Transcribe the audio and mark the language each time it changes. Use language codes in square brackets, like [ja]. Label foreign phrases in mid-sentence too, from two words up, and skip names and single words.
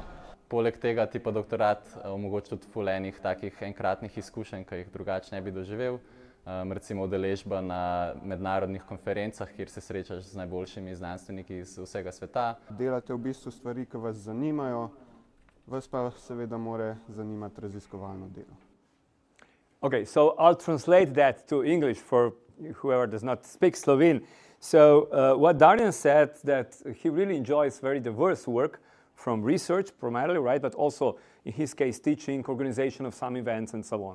[sl] Poleg tega ti pa doktorat omogoča tudi ful enih takih enkratnih izkušenj, ki jih drugače ne bi doživel. Recimo udeležba na mednarodnih konferencah, kjer se srečaš z najboljšimi znanstveniki iz vsega sveta. Delate v bistvu stvari, ki vas zanimajo, vas pa seveda mora zanimati raziskovalno delo. [en] Okay, so I'll translate that to English for whoever does not speak Slovene. So what Darjan said, that he really enjoys very diverse work, from research primarily, right, but also in his case teaching, organization of some events and so on.